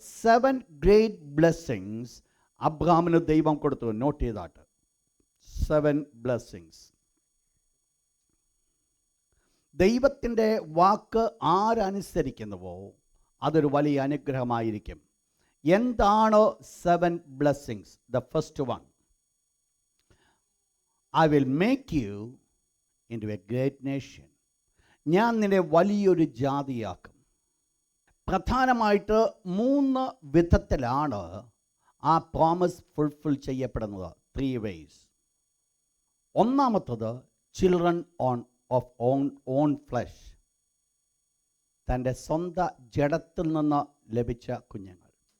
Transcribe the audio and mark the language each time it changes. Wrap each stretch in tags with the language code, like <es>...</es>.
<ml>7 great blessings അബ്രഹാമിന് ദൈവം കൊടുത്തു. Not ചെയ്താട്ട്, 7 blessings. ദൈവത്തിൻ്റെ വാക്ക് ആരനുസരിക്കുന്നുവോ അതൊരു വലിയ അനുഗ്രഹമായിരിക്കും. എന്താണ് 7 blessings?</ml> <en>The first one, I will make you into a great nation.</en> <ml>ഞാൻ നിന്നെ വലിയൊരു ജാതിയാക്കും. പ്രധാനമായിട്ട് 3 വിധത്തിലാണ് ആ പ്രോമിസ് ഫുൾഫിൽ ചെയ്യപ്പെടുന്നത്.</ml> <en>3 ways.</en> <ml>ഒന്നാമത്തത്,</ml> <en>children of own flesh,</en> <ml>തൻ്റെ സ്വന്തം ജഡത്തിൽ നിന്ന് ലഭിച്ച കുഞ്ഞുങ്ങൾ.</ml>